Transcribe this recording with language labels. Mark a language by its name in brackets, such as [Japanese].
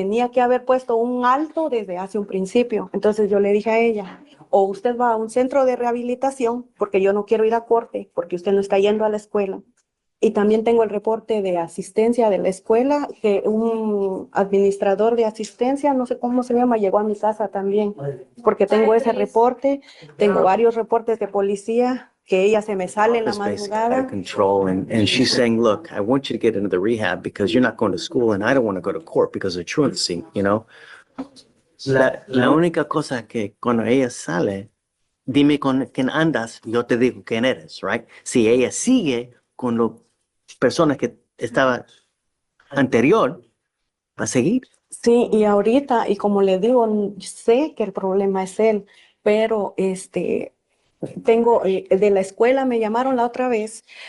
[Spanish] Tenía que haber puesto un alto desde hace un principio. Entonces yo le dije a ella, o usted va a un centro de rehabilitación, porque yo no quiero ir a corte, porque usted no está yendo a la escuela. Y también tengo el reporte de asistencia de la escuela, que un administrador de asistencia, no sé cómo se llama, llegó a mi casa también, porque tengo ese reporte, tengo varios reportes de policía, que ella se me sale en la [English] It's basically out of [Spanish] madrugada. [English] control. And she's saying, look, I want you to get into the rehab because you're not going to school and I don't want to go to court because of truancy, you know? [Spanish] La única cosa que cuando ella sale, dime con quién andas, yo te digo quién eres, right? Si ella sigue con las personas que estaba anterior, va a seguir. Sí, y ahorita, y como le digo, sé que el problema es él, pero tengo, de la escuela me llamaron la otra vez